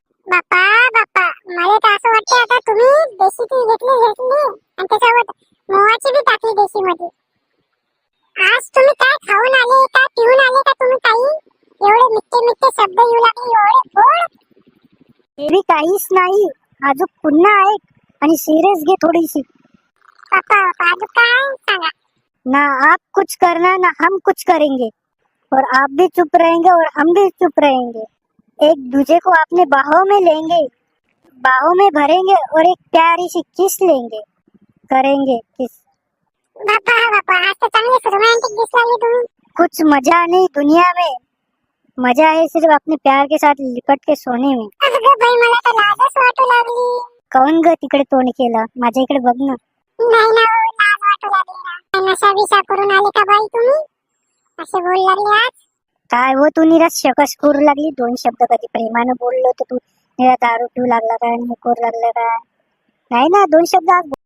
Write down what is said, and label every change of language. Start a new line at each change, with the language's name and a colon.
Marathi: बाप्पा बाप्पा, मला तर असं वाटतं आता तुम्ही देशी ती घेतली आणि त्याच्यावर मोहाची बी टाकली देशी मध्ये. आज तुम्ही काय खाऊन आले का पिऊन आले का तुम्ही काही एवढे मिठ्ठे मिठ्ठे शब्द येऊ लागले, एवढे गोड. ते बी काहीच नाही, अजून पुन्हा ऐक आणि सिरियस घे थोडीशी. बाप्पा बाप्पा, अजून काय सांगा.
Hindi: ना आप कुछ करना ना हम कुछ करेंगे, और आप भी चुप रहेंगे और हम भी चुप रहेंगे. एक दूसरे को अपने बाहों में लेंगे, बाहों में भरेंगे और एक प्यारी सी किस लेंगे, करेंगे किस.
Marathi: बाप्पा बाप्पा, आज तर चांगलेच रोमॅन्टिक दिसू लागले तुम्ही.
Hindi: कुछ मजा नहीं दुनिया में, मजा है सिर्फ अपने प्यार के साथ लिपट के सोने में.
Marathi: अगं बाई, मला तर लाजच वाटू लागली. काऊन ग तिकडे तोंड केलं, माझ्या इकडे बघ ना. नाही ना, लाज वाटू लागली ना. नशा बिशा करून आले का बाई तुम्ही, असे बोल लागले आज. काय हो, तू निराश शकस करू लागली. 2 शब्द कधी प्रेमानं बोललो तर तू निरा दारू पिऊ लागला काय आणि हे करू लागलं काय. नाही ना, 2 शब्द आज